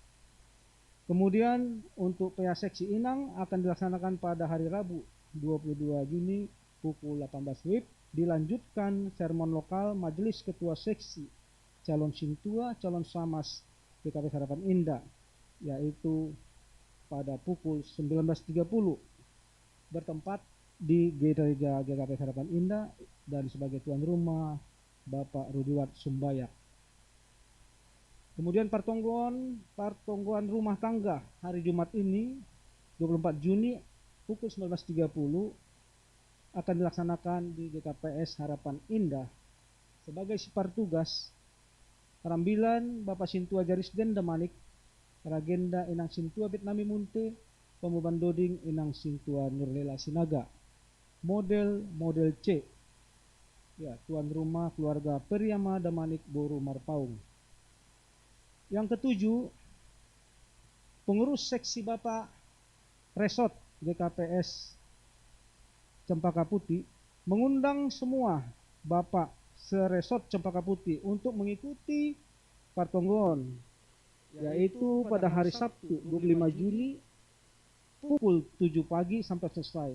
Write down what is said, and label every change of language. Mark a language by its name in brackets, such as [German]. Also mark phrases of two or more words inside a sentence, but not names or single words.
[Indonesian] Kemudian untuk PA Seksi Inang akan dilaksanakan pada hari Rabu 22 Juni pukul 18 WIB, dilanjutkan sermon lokal Majelis Ketua Seksi Calon Sintua Calon Samas GKPS Harapan Indah, yaitu pada pukul 19.30 bertempat di gereja GKPS Harapan Indah, dan sebagai tuan rumah Bapak Rudiwat Sumbayak. Kemudian pertongguan rumah tangga hari Jumat ini 24 Juni pukul 19.30 akan dilaksanakan di GKPS Harapan Indah. Sebagai sipar tugas, Rambilan Bapak Sintua Jarisden Damanik, Ragenda Inang Sintua Vietnami Munte, Pemuban Doding Inang Sintua Nurlela Sinaga. Model C, ya, tuan rumah keluarga Periama Damanik Boru Marpaung. Yang ketujuh, pengurus seksi Bapak Resort GKPS Cempaka Putih mengundang semua Bapak seresort Cempaka Putih untuk mengikuti partonggon, yaitu pada hari Sabtu 25 Juli pukul 7 pagi sampai selesai.